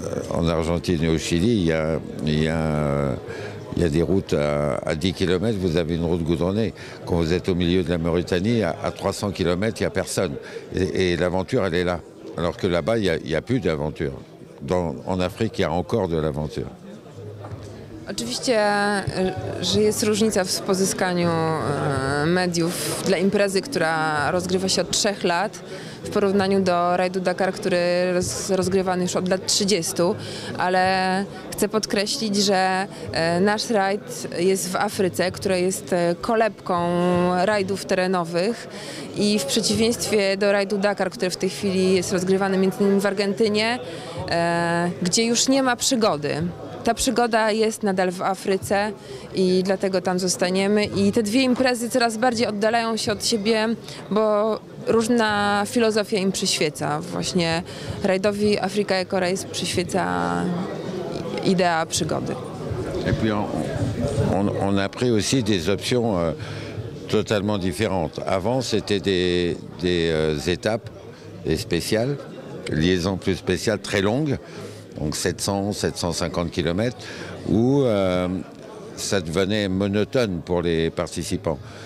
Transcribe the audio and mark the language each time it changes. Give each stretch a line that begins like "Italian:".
French: En Argentine et au Chili, il y a des routes à 10 km, vous avez une route goudronnée. Quand vous êtes au milieu de la Mauritanie, à 300 km, il n'y a personne. Et l'aventure, elle est là. Alors que là-bas, il n'y a plus d'aventure. En Afrique, il y a encore de l'aventure.
Polish: Oczywiście, że jest różnica w pozyskaniu mediów dla imprezy, która rozgrywa się od 3 lat w porównaniu do rajdu Dakar, który jest rozgrywany już od lat 30, ale chcę podkreślić, że nasz rajd jest w Afryce, która jest kolebką rajdów terenowych i w przeciwieństwie do rajdu Dakar, który w tej chwili jest rozgrywany m.in. w Argentynie, gdzie już nie ma przygody. ta przygoda jest nadal w Afryce i dlatego tam zostaniemy. I te dwie imprezy coraz bardziej oddalają się od siebie, bo różna filozofia im przyświeca. Właśnie rajdowi Africa Eco Race przyświeca idea przygody.
French: Et puis on a pris aussi des options totalement différentes. Avant, c'était des étapes spéciales, liaisons plus spéciales, très longues, donc 700-750 km, où ça devenait monotone pour les participants.